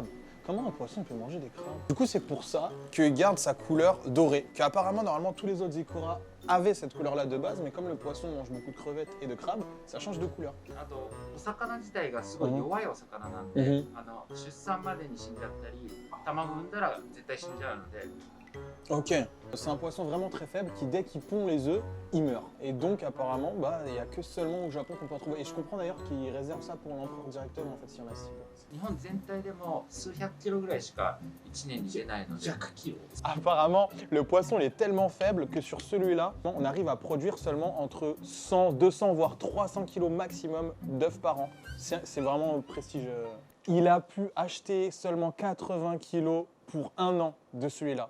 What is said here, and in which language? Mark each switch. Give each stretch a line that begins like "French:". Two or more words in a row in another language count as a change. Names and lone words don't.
French: Comment un poisson peut manger des crabes? Du coup, c'est pour ça qu'il garde sa couleur dorée. Qu'apparemment, normalement, tous les autres ikuras avaient cette couleur-là de base, mais comme le poisson mange beaucoup de crevettes et de crabes, ça change de couleur.
Japanese: あとお魚自体がすごい弱いお魚なんで、出産までに死んじゃったり、卵産んだら絶対死んじゃうので。
French: Ok. C'est un poisson vraiment très faible qui, dès qu'il pond les œufs, il meurt. Et donc, apparemment, bah, il n'y a que seulement au Japon qu'on peut en trouver. Et je comprends d'ailleurs qu'ils réservent ça pour l'empereur directement, en fait, s'il y en a 6.
Japanese: 日本全体でも数百キロぐらいしか1年に出ないので。
French: 100 kilos. Apparemment, le poisson il est tellement faible que sur celui-là, on arrive à produire seulement entre 100, 200, voire 300 kilos maximum d'œufs par an. C'est vraiment prestigieux. Il a pu acheter seulement 80 kilos pour 1 an de celui-là.